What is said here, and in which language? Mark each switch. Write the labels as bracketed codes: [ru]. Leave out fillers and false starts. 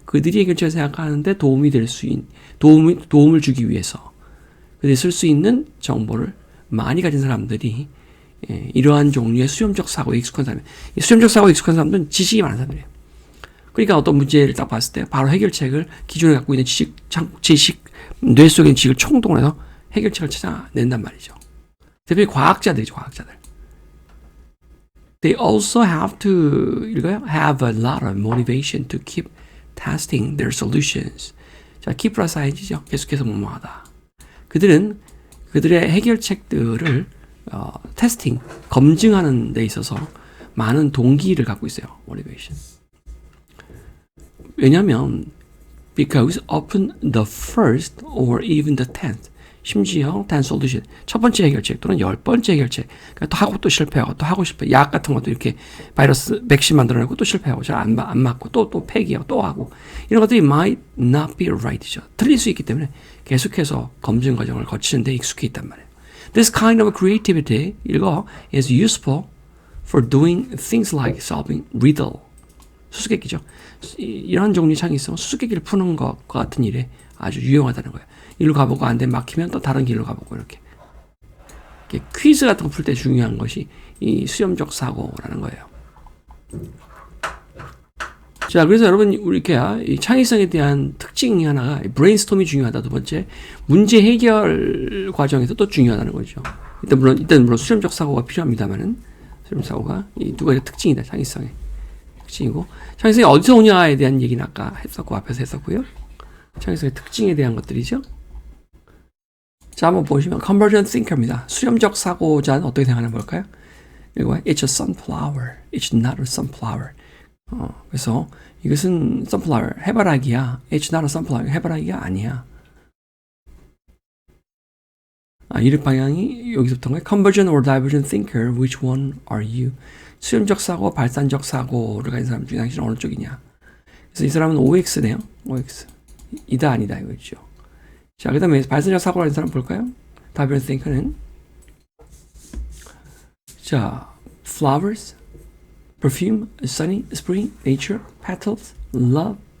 [ko] 그들이 해결책을 생각하는데 도움이 될 수 있는 도움을 주기 위해서 그들이 쓸 수 있는 정보를 많이 가진 사람들이 이러한 종류의 수렴적 사고에 익숙한 사람. 수렴적 사고에 익숙한 사람들은 지식이 많은 사람들이에요. 그러니까 어떤 문제를 딱 봤을 때 바로 해결책을 기존에 갖고 있는 지식, 뇌 속에 있는 지식을 총동원해서 해결책을 찾아낸단 말이죠. 대표적인 과학자들이죠, 과학자들. [en] They also have to have a lot of motivation to keep testing their solutions. [ko] 자, keep 플러스 ing죠. 계속해서 뭐뭐하다. 그들은 그들의 해결책들을 테스팅, 검증하는 데 있어서 많은 동기를 갖고 있어요. [en] motivation. [ko] 왜냐하면 [en] because often the first or even the tenth [ko] 심지어 10 solution 첫 번째 해결책 또는 10번째 해결책 그러니까 또 하고 또 실패하고 또 하고 싶어 약 같은 것도 이렇게 바이러스 백신 만들어내고 또 실패하고 잘 안 맞고 또 폐기하고 또 하고 이런 것들이 [en] might not be right [ko] 죠. 틀릴 수 있기 때문에 계속해서 검증 과정을 거치는 데 익숙해 있단 말이에요. [en] This kind of creativity 이거 is useful for doing things like solving riddle [ko] 수수께끼죠. 이런 종류의 창의성은 수수께끼를 푸는 것과 같은 일에 아주 유용하다는 거예요. 일로 가보고 안 되면 막히면 또 다른 길로 가보고 이렇게 퀴즈 같은 거 풀 때 중요한 것이 이 수렴적 사고라는 거예요. 자, 그래서 여러분 우리 이렇게 이 창의성에 대한 특징이 하나가 브레인스톰이 중요하다. 두 번째 문제 해결 과정에서 또 중요하다는 거죠. 일단 물론 수렴적 사고가 필요합니다만은 수렴 사고가 이 두 가지 특징이다. 창의성의 특징이고 창의성이 어디서 오냐에 대한 얘기는 아까 했었고 앞에서 했었고요. 창의성의 특징에 대한 것들이죠. 자, 한번 보시면 convergent thinker입니다. 수렴적 사고자는 어떻게 생각하는 걸까요? [en] 이거 it's a sunflower, it's not a sunflower. [ko] 그래서 이것은 sunflower, 해바라기야. [en] It's not a sunflower, [ko] 해바라기가 아니야. 이름 방향이 여기서부터 거예요. [en] Convergent or divergent thinker, which one are you? [ko] 수렴적 사고, 발산적 사고를 가진 사람 중에 당신은 어느 쪽이냐? 그래서 이 사람은 OX네요. OX. 이다 아니다 이거죠. 자, 그 다음에 발산적 사고를 가진 사람 볼까요? [en] divergent thinker는 자, flowers, perfume, sunny, spring, nature, petals, love.